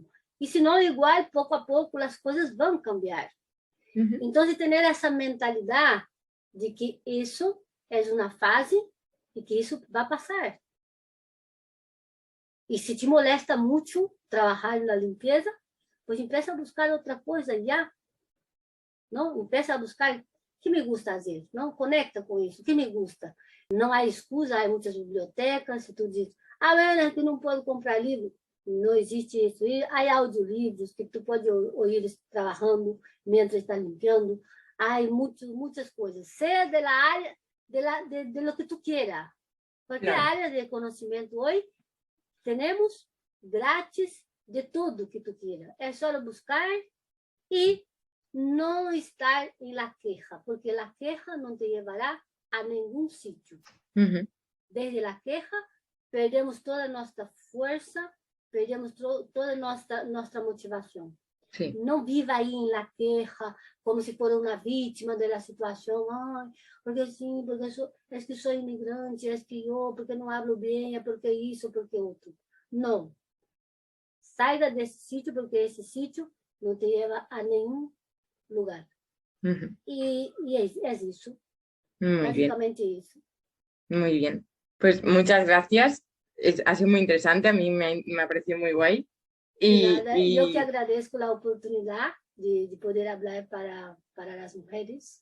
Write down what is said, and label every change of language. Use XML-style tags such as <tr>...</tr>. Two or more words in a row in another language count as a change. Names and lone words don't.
<pt>E se não igual, pouco a pouco, as coisas vão cambiar. Então, de ter essa mentalidade de que isso é uma fase e que isso vai passar. E se te molesta muito trabalhar na limpeza,</pt> <es>pues empieza a buscar</es> <pt>outra coisa já. Não?</pt> <es>Empieza a buscar</es> <pt>o que</pt> <es>me gusta fazer.</es> <pt>Não? Conecta com isso. O que me gusta. Não há excusa, há muitas bibliotecas. Se tu diz, mas que não pode comprar livro. Não existe isso. E há audiolivros que tu pode ouvir trabalhando,</pt> <es>mientras está</es> <pt>limpando. Há muitas coisas. Seja da área,</pt> <es>de lo que</es> <pt>tu queira. Qualquer área de conhecimento hoje, temos grátis de tudo que tu queira. É só buscar e não estar em</pt> <es>la queja,</es> <pt>porque</pt> <es>la queja</es> <pt>não te levará a nenhum sítio.</pt> <es>Desde la queja,</es> <pt>perdemos toda a nossa força, perdemos toda a nossa motivação.</pt> <es>Sí.</es> <pt>Não viva aí em</pt> <es>la queja,</es> <pt>como se fosse uma vítima da situação. Porque sim, porque é que sou imigrante, é que eu, porque não hablo bem, é porque isso, porque outro. Não. Saia desse sítio, porque esse sítio não te leva a nenhum lugar.</pt> <es>Y es eso. Muy Básicamente bien. eso. Muy bien. Pues muchas gracias. Ha sido muy interesante, a mí me ha parecido muy guay. Yo que agradezco la oportunidad de poder hablar para las mujeres.</es>